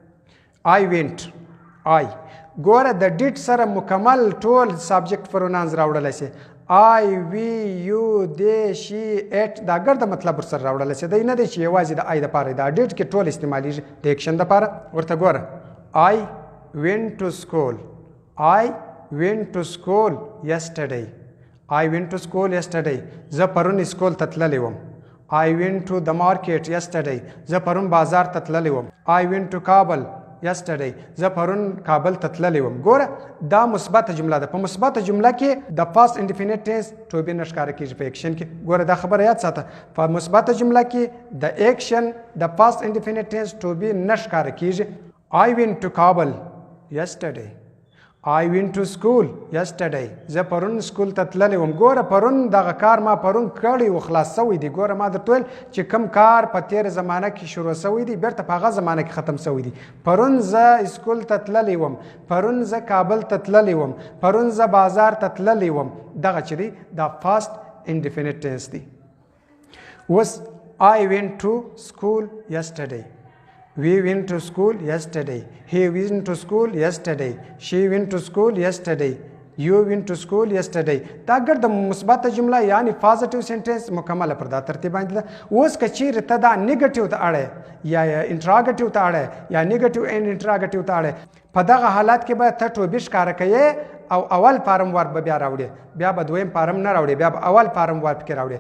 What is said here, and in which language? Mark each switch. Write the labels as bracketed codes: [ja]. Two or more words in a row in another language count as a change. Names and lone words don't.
[en] I went, [ps] آی ګوره د ډیډ سره مکمل ټول [en] subject pronouns [ps] راوړلی سي. [en] I, we, you, they, she, it [ps] دا ګرده مطلب ورسره راوړلی سي. دی نه دی چې یوازې د آی دپاره، دا ډیډ کې ټول استعمالیږي د ایکشن دپاره. ورته ګوره. [en] آی went to school، I went to school yesterday، I went to school yesterday [ps] زه پرون سکول ته تللی وم. [en] I went to the market yesterday [ps] زه پرون بازار ته تللی وم. [en] I went to Kabul yesterday [ps] زه پرون کابل ته تللی وم. ګوره دا مثبته جمله ده. په مثبته جمله کې د [en] past indefinite tense [ps] ټوبې نه ښکاره کېږي په ایکشن کې. ګوره دا خبره یاد ساته، په مثبته جمله کې د ایکشن د [en] past indefinite tense [ps] ټوبې نه ښکاره کېږي. [en] I went to Kabul yesterday، I went to school yesterday [ps] زه پرون سکول ته تللی وم. ګوره پرون دغه کار ما پرون کړی و، خلاص سوی دی. ګوره ما درته ویل چې کوم کار په تېره زمانه کې شروع سوی دی بیرته په هغه زمانه کې ختم سوی دی. پرون زه سکول ته تللی وم، پرون زه کابل ته تللی وم، پرون زه بازار ته تللی وم. دغه چې دی دا [en] past indefinite tense [ps] دی. [en] اوس I went to school yesterday، we went to school yesterday، he went to school yesterday، she went to school yesterday، you went to school yesterday. [ps] دا ګرد مثبته جمله یعنی [en] positive sentence [ps] مکمله پر دا ترتیب باندې ده. اوس که چیرې ته دا نیګټیو ته اړی یا انټراګټیو ته اړی یا نیګټیو اینډ انټراګټیو ته اړی، په دغه حالات کې به ته ټوبې ښکاره کوې او اول [en] form verb [ps] به بیا راوړې، بیا به دویم فارم نه راوړې، بیا به اول [en] form verb [ps] کې راوړې.